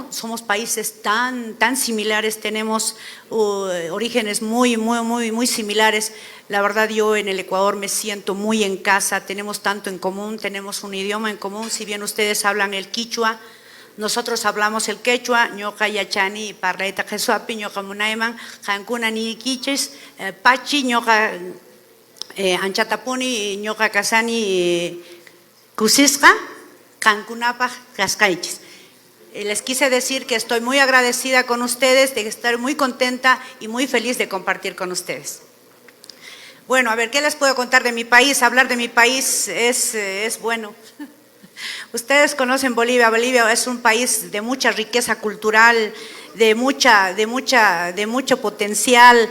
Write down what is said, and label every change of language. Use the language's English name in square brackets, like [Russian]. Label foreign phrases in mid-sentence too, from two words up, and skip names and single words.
[Spanish] Somos países tan similares, tenemos orígenes muy similares. La verdad, yo en el Ecuador me siento muy en casa, tenemos tanto en común, tenemos un idioma en común, si bien ustedes hablan el quichua, nosotros hablamos el quechua, [Quechua] ñoqa yachani, parlaita jesuapi, ñoqa munayman, jankuna ni quiches, pachi, ñoqa anchatapuni, ñoqa kasani kusisqa, jankunapaj kaskaichis. [Spanish] Les quise decir que estoy muy agradecida con ustedes, de estar muy contenta y muy feliz de compartir con ustedes. Bueno, a ver, ¿qué les puedo contar de mi país? Hablar de mi país es bueno. Ustedes conocen Bolivia. Bolivia es un país de mucha riqueza cultural, de mucho potencial.